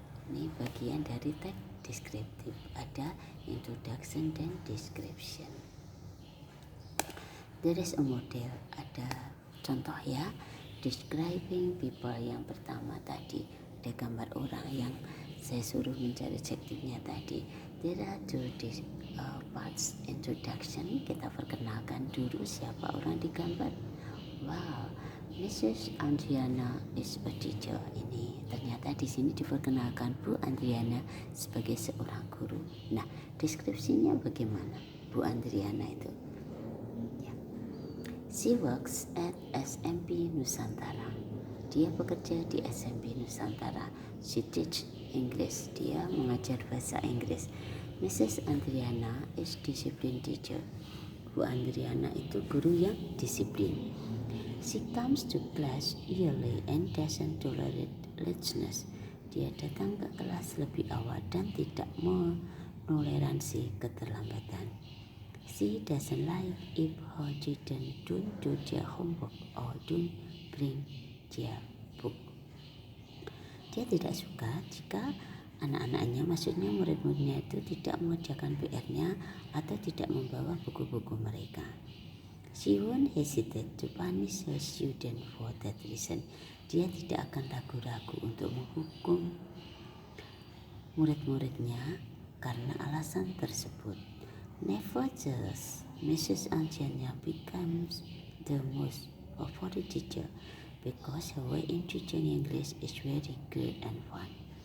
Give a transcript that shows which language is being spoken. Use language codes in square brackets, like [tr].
[id] Ini bagian dari tag deskriptif, ada introduction dan description. [en] There is a model, [id] ada contoh ya, [en] describing people. [id] Yang pertama tadi ada gambar orang yang saya suruh mencari adjektifnya tadi. [en] There are two parts. [id] Introduction, kita perkenalkan dulu siapa orang di gambar. [en] Wow, Mrs. Andriana is a teacher. [id] Ini ternyata di sini diperkenalkan Bu Andriana sebagai seorang guru. Nah, deskripsinya bagaimana Bu Andriana itu? [en] She works at SMP Nusantara. [id] Dia bekerja di SMP Nusantara. [en] She teach English. [id] Dia mengajar bahasa Inggris. [en] Mrs. Andriana is discipline teacher. [id] Bu Andriana itu guru yang disiplin. [en] She comes to class early and doesn't tolerate lateness. [id] Dia datang ke kelas lebih awal dan tidak menoleransi keterlambatan. [en] She doesn't like if her children don't do their homework or don't bring their book. [id] Dia tidak suka jika anak-anaknya, maksudnya murid-muridnya itu tidak mengerjakan PR-nya atau tidak membawa buku-buku mereka. [en] She won't hesitate to punish her student for that reason. [id] Dia tidak akan ragu-ragu untuk menghukum murid-muridnya karena alasan tersebut. [en] Nevertheless, Mrs. Andriana becomes the most favorite teacher because her way in teaching English is very good and fun.